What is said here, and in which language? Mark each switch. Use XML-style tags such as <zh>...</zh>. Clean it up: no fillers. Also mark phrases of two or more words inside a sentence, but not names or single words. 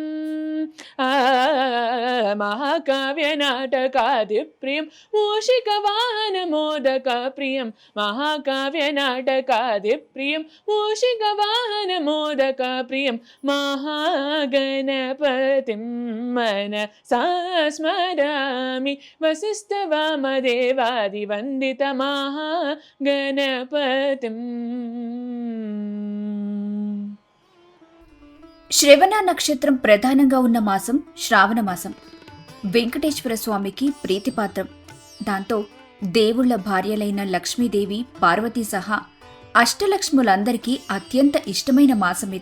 <sa>महाकाव्यनाटकादिप्रियं मूषिकवाहनमोदकप्रियं महाकाव्यनाटकादिप्रियं मूषिकवाहनमोदकप्रियं महागणपतिं मनसा स्मरामि वसिष्ठवामदेवादिवन्दितमहागणपतिम्.</sa> <te>శ్రవణ నక్షత్రం ప్రధానంగా ఉన్న మాసం శ్రావణ మాసం. వెంకటేశ్వర స్వామికి ప్రీతిపాత్రం. దాంతో దేవుళ్ల భార్యలైన లక్ష్మీదేవి, పార్వతీ సహా అష్టలక్ష్ములందరికీ అత్యంత ఇష్టమైన మాసం ఇది.</te>